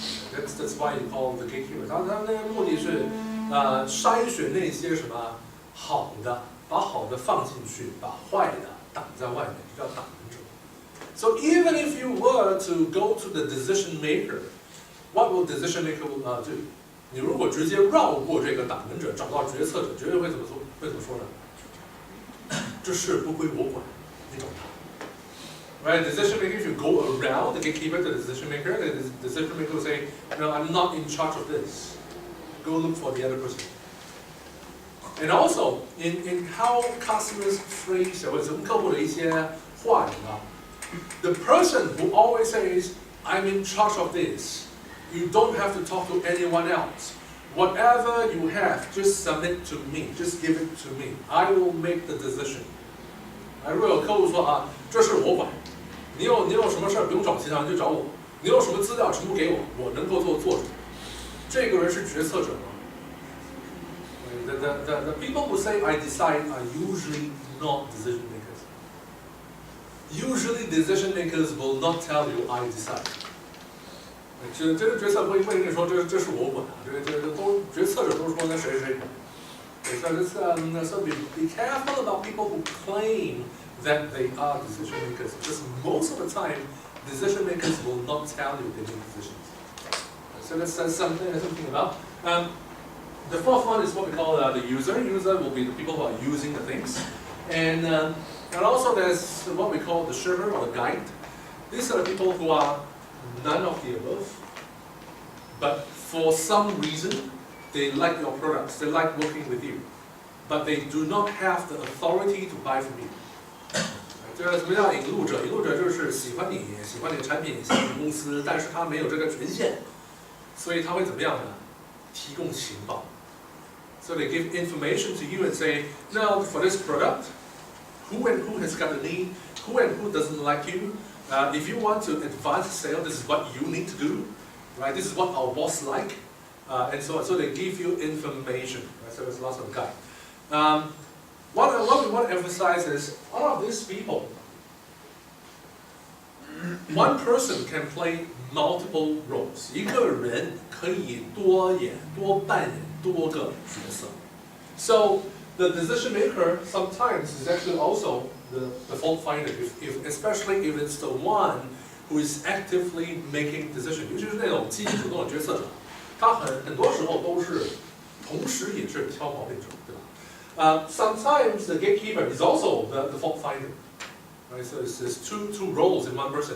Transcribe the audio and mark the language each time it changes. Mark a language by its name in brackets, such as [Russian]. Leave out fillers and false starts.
[English] That's why you call the gatekeeper. [Chinese] 他那个目的是筛选那些什么好的，把好的放进去，把坏的挡在外面，就叫挡门者。 [English] So even if you were to go to the decision maker, what will decision maker do? [Chinese] 你如果直接绕过这个挡门者，找到决策者，绝对会怎么说？会怎么说呢？这事不归我管，你找他。Right? [English] Decision maker, if you go around the gatekeeper to the decision maker, the decision maker will say, "No, I'm not in charge of this. Go look for the other person." And also, in how customers phrase [Chinese] 或者是客户的一些话语啊。 [English] The person who always says, I'm in charge of this, you don't have to talk to anyone else. Whatever you have, just submit to me, just give it to me. I will make the decision. [Chinese] 如果有客户说这事我管，你有什么事不用找其他人，就找我。你有什么资料全部给我，我能够做主。这个人是决策者吗 [English] the people who say I decide are usually not decision makers. Usually, decision makers will not tell you I decide. [Chinese] 这个决策会跟你说这是我管啊，这都决策者都说那谁管。 [English] So be careful about people who claim that they are decision makers. Because most of the time, decision makers will not tell you they make decisions. So that's something to think about. The fourth one is what we call the user. User will be the people who are using the things. And also there's what we call the server or the guide. These are the people who are none of the above. But for some reason, they like your products, they like working with you. But they do not have the authority to buy from you. [Chinese] 这个什么叫引路者？引路者就是喜欢你的产品，喜欢你公司，但是他没有这个权限，所以他会怎么样呢？提供情报。 [English] So they give information to you and say, now for this product, who and who has got the need, who and who doesn't like you. If you want to advance sale, this is what you need to do, right? This is what our boss like, and so on. So they give you information. Right? So there's lots of guide. What we want to emphasize is all of these people. One person can play multiple roles. [Chinese] 一个人可以多扮演多个角色。 [English] So the decision maker sometimes is actually also the fault finder, especially if it's the one who is actively making decision. [Chinese] 尤其是那种积极主动的决策者，他很多时候都是同时也是挑毛病者，对吧？ [English] Sometimes the gatekeeper is also the fault finder. Right, so it's two roles in one person.